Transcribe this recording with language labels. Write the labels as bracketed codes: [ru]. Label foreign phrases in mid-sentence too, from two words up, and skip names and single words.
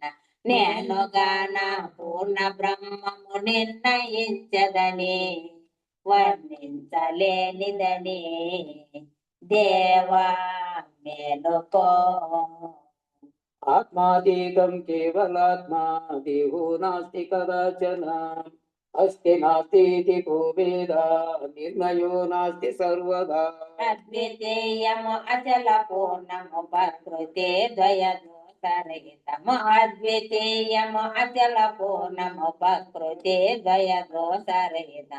[te] నేనుగాన పూర్ణ బ్రహ్మము నిర్ణయించదని వర్ణించలేనిదని దేవా మేలుకో. [sa] ఆత్మాతీతం కేవలాత్మా దేహో నాస్తి కదాచన అస్తి నాస్తి కో వేద నిర్ణయో నాస్తి సర్వదా. [te] అద్వితీయము అచల పూర్ణము ప్రకృతి ద్వయ దోషరహితము. అద్వితీయము అచల పూర్ణము ప్రకృతి ద్వయ దోషరహితం.